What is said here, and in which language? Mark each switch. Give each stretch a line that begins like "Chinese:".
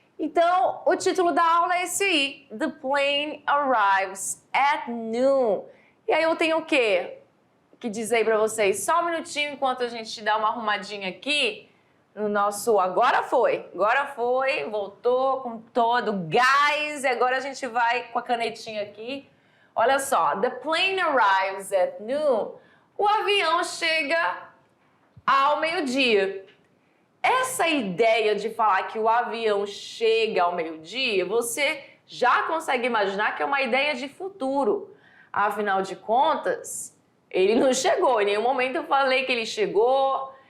Portuguese: Então, o título da aula é esse aí,
English: The plane arrives at noon.
Portuguese: E aí eu tenho o quê? Que dizer aí pra vocês? Só um minutinho enquanto a gente dá uma arrumadinha aqui no nosso agora foi, voltou com todo gás e agora a gente vai com a canetinha aqui. Olha só,
English: the plane arrives at noon.
Portuguese: O avião chega ao meio-dia. Essa ideia de falar que o avião chega ao meio-dia, você já consegue imaginar que é uma ideia de futuro. Afinal de contas, ele não chegou. Em nenhum momento eu falei que ele chegou.